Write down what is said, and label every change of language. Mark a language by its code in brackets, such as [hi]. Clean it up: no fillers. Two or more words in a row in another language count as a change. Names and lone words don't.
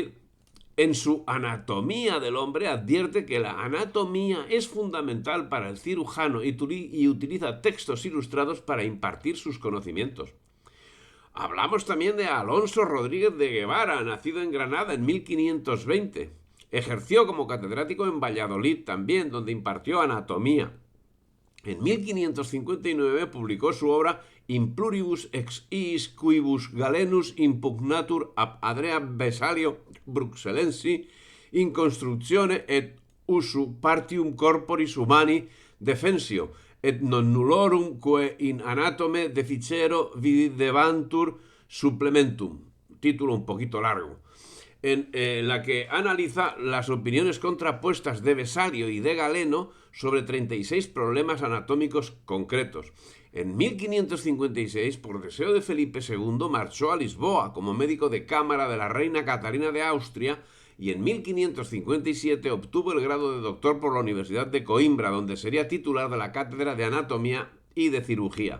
[es] En su Anatomía del hombre advierte que la anatomía es fundamental para el cirujano y utiliza textos ilustrados para impartir sus conocimientos. Hablamos también de Alonso Rodríguez de Guevara, nacido en Granada en 1520. Ejerció como catedrático en Valladolid también, donde impartió anatomía. En 1559 publicó su obra In pluribus ex iis quibus Galenus impugnatur ab Adrea Vesalio Bruxellensi in constructione et usu partium corporis humani defensio, et non nullorum quae in anatome deficero videbantur supplementum. Título un poquito largo. En la que analiza las opiniones contrapuestas de Vesalio y de Galeno sobre 36 problemas anatómicos concretos. En 1556, por deseo de Felipe II, marchó a Lisboa como médico de cámara de la reina Catarina de Austria y en 1557 obtuvo el grado de doctor por la Universidad de Coimbra, donde sería titular de la cátedra de anatomía y de cirugía.